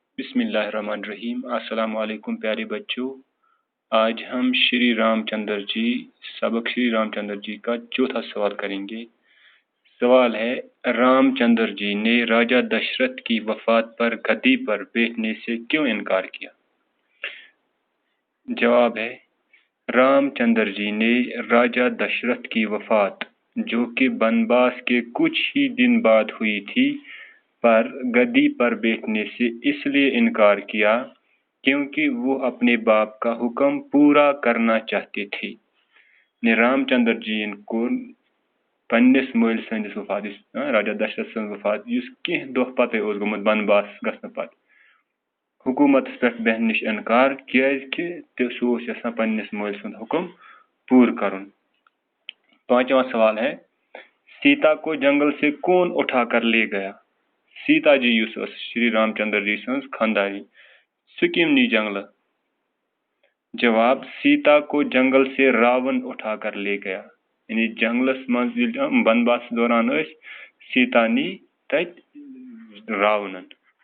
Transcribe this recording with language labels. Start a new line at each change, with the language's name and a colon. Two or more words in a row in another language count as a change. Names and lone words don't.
Arabic: بسم اللہ الرحمن الرحیم۔ السلام علیکم
Urdu: پیارے بچوں، آج ہم شری رام چندر جی سبق شری رام چندر جی کا چوتھا سوال کریں گے۔ سوال ہے، رام چندر جی نے راجہ دشرت کی وفات پر گدی پر بیٹھنے سے کیوں انکار کیا؟ جواب ہے، رام چندر جی نے راجہ دشرت کی وفات جو کہ بنواس کے کچھ ہی دن بعد ہوئی تھی پر گدی پر بیٹھنے سے اس لیے انکار کیا کیونکہ وہ اپنے باپ کا حکم پورا کرنا چاہتے تھے۔
Kashmiri: رام چندر جی کو پنس مول سندس وفات راجہ دشرت سن وفات اس کی دہ پتہ گومت بنواس گھن پتہ حکومت پہ بہن نش انکار کہ سہ یژھان پنس مول سند حکم پور کرن۔
Urdu: پانچواں سوال ہے، سیتا کو جنگل سے کون اٹھا کر لے گیا؟
Kashmiri: سیتا جی یس شری رام چندر جی سن خانداری سہ کم نی جنگل؟
Urdu: جواب، سیتا کو جنگل سے راون اٹھا کر لے گیا، یعنی
Kashmiri: جنگلس من بنواس دوران سیتا نی تت راونن۔